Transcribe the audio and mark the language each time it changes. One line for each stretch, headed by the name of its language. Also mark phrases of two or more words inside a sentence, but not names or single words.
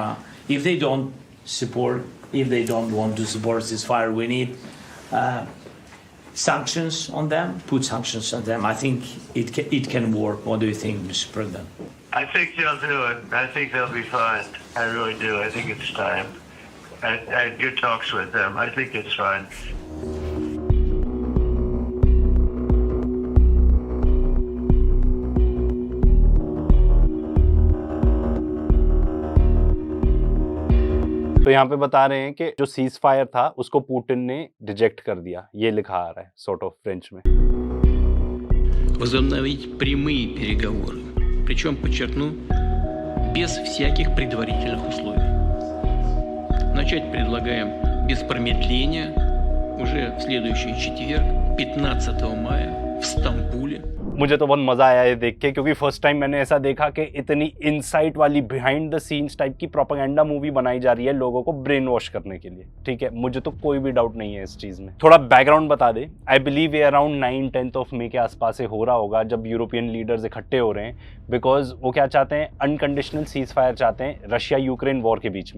English: If they don't want to support ceasefire, we need sanctions on them, put sanctions on them. I think it can work. What do you think, Mr. President? I think they'll do it. I think they'll be fine. I really do. I think it's time. I had good talks with them. I think it's fine.
Hindi: तो यहाँ पे बता रहे हैं कि जो
English: cease fire
Hindi: था उसको पुतिन ने रिजेक्ट कर दिया, ये लिखा आ रहा है
English: sort of French
Hindi: में।
Russian: Возобновить прямые переговоры, причем, подчеркну, без всяких предварительных условий. Начать предлагаем без промедления уже в следующий четверг, 15 мая, в Стамбуле.
Hindi: मुझे तो बहुत मजा आया ये देख के, क्योंकि
English: first time
Hindi: मैंने ऐसा देखा कि इतनी इनसाइट वाली
English: behind the scenes type
Hindi: की
English: propaganda movie
Hindi: बनाई जा रही है लोगों को
English: brain wash
Hindi: करने के लिए। ठीक है, मुझे तो कोई भी डाउट नहीं है इस चीज में। थोड़ा बैकग्राउंड बता दे।
English: I believe
Hindi: ये
English: around 9-10 of May
Hindi: के आसपास से हो रहा होगा जब
English: European leaders
Hindi: इकट्ठे हो रहे हैं, बिकॉज वो क्या चाहते हैं,
English: unconditional cease fire
Hindi: चाहते हैं रशिया यूक्रेन वॉर के बीच में।